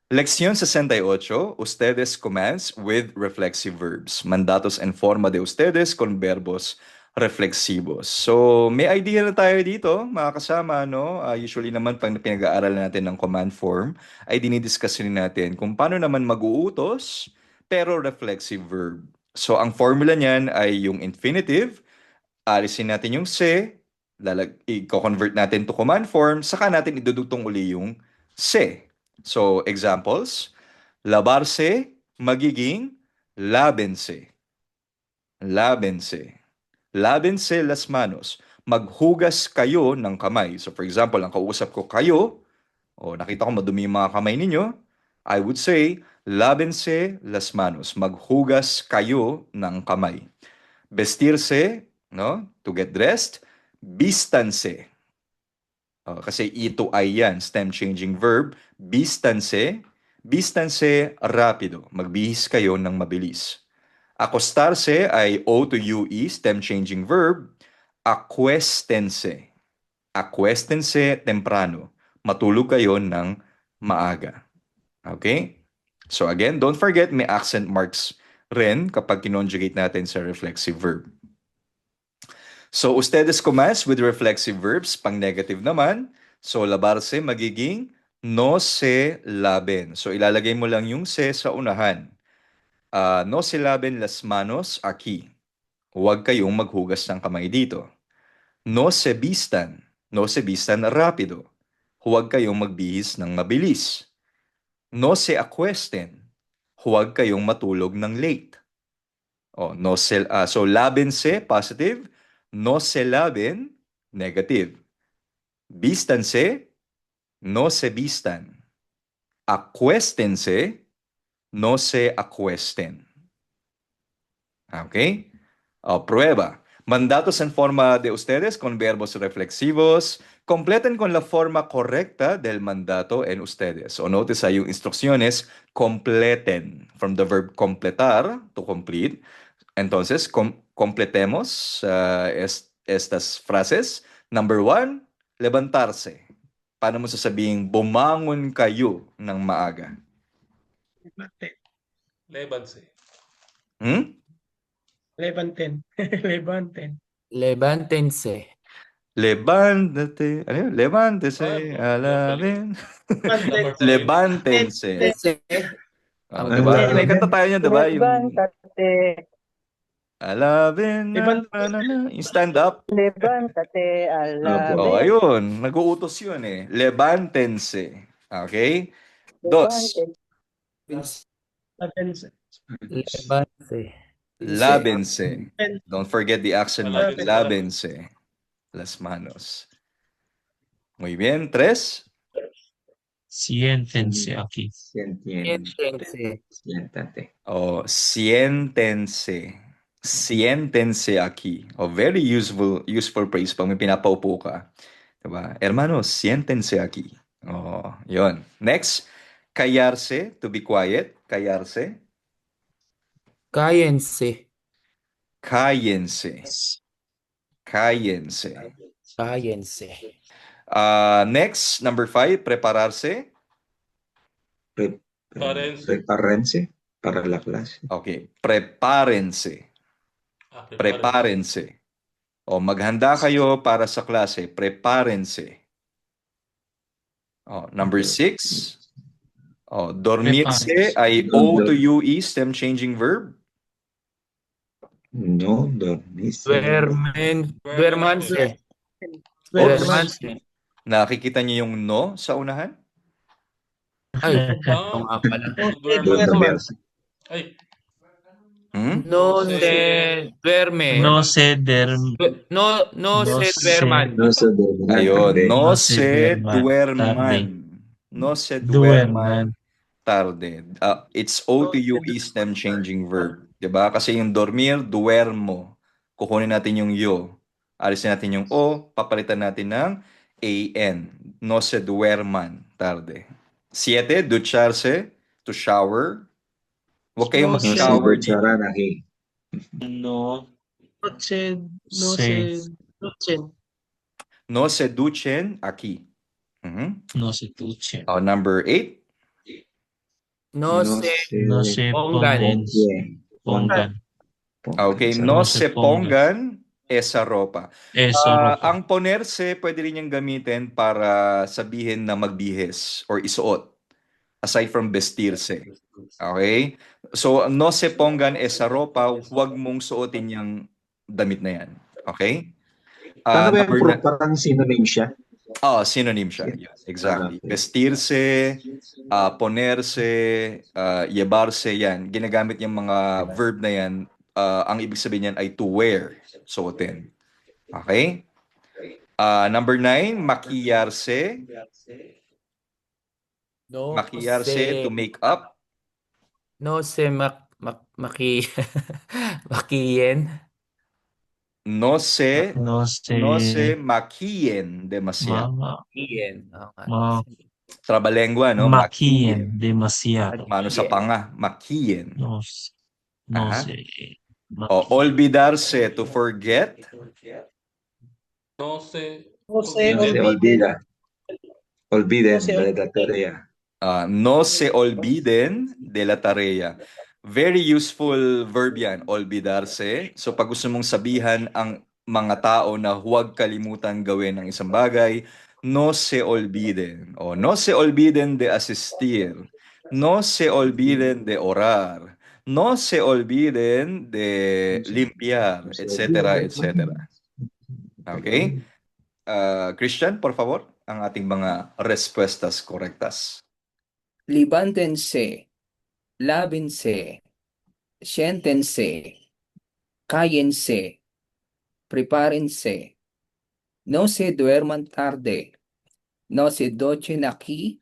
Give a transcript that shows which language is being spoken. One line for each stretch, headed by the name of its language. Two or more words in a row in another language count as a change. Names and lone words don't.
Spanish: Lección 68.
English: Ustedes commence with reflexive verbs.
Spanish: Mandatos en forma de ustedes con verbos reflexivos.
Filipino: So, may idea na tayo dito, mga kasama, no? Usually naman, pag pinag-aaral natin ng
English: command form,
Filipino: ay dinidiscuss rin natin kung paano naman mag-uutos, pero
English: reflexive verb.
Filipino: So, ang formula niyan ay yung infinitive, alisin natin yung se, i-convert natin
English: to command form,
Filipino: saka natin idudugtong uli yung se.
English: So, examples,
Filipino: labarse, magiging lávense.
Spanish: Lávense. Lávense las manos.
Filipino: Maghugas kayo ng kamay.
English: So, for example,
Filipino: ang kausap ko kayo, o nakita ko madumi yung mga kamay ninyo,
English: I would say,
Spanish: lávense las manos.
Filipino: Maghugas kayo ng kamay.
Spanish: Vestirse, no?
English: To get dressed.
Filipino: Vístanse. Kasi ito ay yan,
English: stem changing verb.
Spanish: Vístanse. Vístanse rápido.
Filipino: Magbihis kayo ng mabilis.
English: Acostarse ay O to UE, stem changing verb.
Spanish: Acuéstense. Acuéstense temprano.
Filipino: Matulog kayo ng maaga. Okay?
English: So again, don't forget
Filipino: may
English: accent marks
Filipino: rin kapag kinonjugate natin sa
English: reflexive verb. So, ustedes commence with reflexive verbs,
Filipino: pang negative naman. So, labarse magiging
Spanish: no se laben.
Filipino: So, ilalagay mo lang yung se sa unahan.
Spanish: No se laben las manos aquí.
Filipino: Huwag kayong maghugas ng kamay dito.
Spanish: No se vistan. No se vistan rápido.
Filipino: Huwag kayong magbihis ng mabilis.
Spanish: No se acuesten.
Filipino: Huwag kayong matulog ng late.
Spanish: So lávense, positive. No se laven, negative. Vístanse, no se vistan. Acuéstense, no se acuesten. Okay? Prueba. Mandatos en forma de ustedes con verbos reflexivos. Completen con la forma correcta del mandato en ustedes.
Filipino: O notice ahí yung instrucciones, completen.
English: From the verb completar, to complete.
Spanish: Entonces, completemos estas frases.
English: Number 1, levantarse.
Filipino: Paano mo sasabing bumangon kayo ng maaga?
Spanish: Levanse. Levanten. Levanten. Levántense. Levántate.
Filipino: Ano yun? Levántese.
Spanish: Alabin. Levántense.
Filipino: Diba? May kanta tayo niya, diba? Yung
Spanish: Levántate,
Filipino: alabin na, yung
English: stand up.
Spanish: levántate, Oh, alabin.
Filipino: ayun. Nag-uutos yun eh. Levántense. Okay?
Spanish: Dos. Levanten. Levántense. Lávense.
English: Don't forget the accent mark.
Spanish: Lávense. Las manos. Muy bien. 3. Siéntense aquí. Siéntense. Siéntate. Siéntense. Siéntense aquí.
English: Very useful phrase
Filipino: pag may pinapaupo ka. Diba?
Spanish: Hermanos, siéntense aquí.
Filipino: Yun.
English: Next, callarse, to be quiet.
Spanish: Callarse. Cállense. Cállense. Cállense. Cállense.
English: Next, number 5,
Spanish: prepararse. Prepárense para la clase. Okay, prepárense. Prepárense.
Filipino: Maghanda kayo para sa klase.
Spanish: Prepárense. Number 6.
English: Dormirse ay O to UE, stem changing verb.
Spanish: No, dormirse. Duérmanse. Duérmanse.
Filipino: Nakikita niyo yung no sa unahan? Ay, ito nga pala.
Spanish: Dormirse. Ay, No se duerme. No se duerme. No se duerman. No se duerman. Ayun, no No se se duerman. duerman. No se Duerman. tarde.
English: It's O to UE, stem changing verb.
Filipino: Diba? Kasi yung dormir, duermo. Kukunin natin yung yo. Alisin natin yung O, papalitan natin ng AN.
Spanish: No se duerman tarde. 7, ducharse,
English: to shower.
Filipino: Huwag kayong
Spanish: No se
Filipino: mag-shower dito.
Spanish: ducharán aquí. No Noche. No se. se. Noche. No se duchen aquí. No se duchen.
English: Number 8.
Spanish: No No se se No se pongan. pongan. Okay, Sa- no No se se pongan esa ropa. Eso ropa.
Filipino: Ang ponerse, pwede rin niyang gamitin para sabihin na magbihis or isuot,
English: aside from vestirse. Okay? So,
Spanish: no se pongan esa ropa,
Filipino: huwag mong suotin yung damit na yan. Okay? Paano ba yung
English: Number
Filipino: parang synonym siya? synonym siya.
English: Yeah, exactly. Okay.
Spanish: Vestirse, ponerse, llevarse,
Filipino: yan. Ginagamit yung mga verb na yan. Ang ibig sabihin yan ay
English: to wear,
Filipino: suotin.
English: Okay? Number 9, maquillarse.
Spanish: No
English: Maquillarse, to make up.
Spanish: No se makiyen. No se No maquillen demasiado. Makiyen. Okay. Trabalengua, no? maquillen demasiado. Mano sa panga, maquillen. No Aha. sé. Olvidarse,
English: to forget.
Spanish: No se No se olviden. olvida. Olviden No se de la tarea. No se olviden de la tarea.
English: Very useful verb
Filipino: yan, olvidarse. So pag gusto mong sabihan ang mga tao na huwag kalimutan gawin ang isang bagay,
Spanish: no se olviden. O no se olviden de asistir. No se olviden de orar. No se olviden de limpiar, etc., etc. Okay? Christian, por favor,
Filipino: ang ating mga
Spanish: respuestas correctas. Levántense, lávense, siéntense, cállense, prepárense, no se duerman tarde, no se duchen aquí,